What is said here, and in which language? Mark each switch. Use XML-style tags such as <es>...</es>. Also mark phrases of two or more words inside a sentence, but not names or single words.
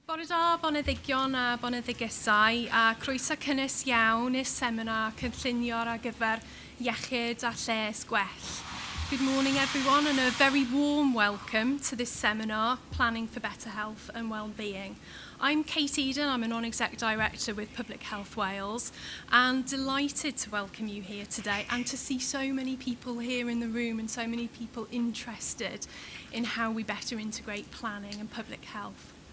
<cy>Bore da, boneddigion a boneddigysau, a croeso cynnes iawn i'r seminar cynllunio ar gyfer iechyd a lles gwell.</cy> <en>Good morning everyone and a very warm welcome to this seminar, Planning for Better Health and Wellbeing. I'm Kate Eden, I'm a non-exec director with Public Health Wales and delighted to welcome you here today and to see so many people here in the room and so many people interested in how we better integrate planning and public health.</en>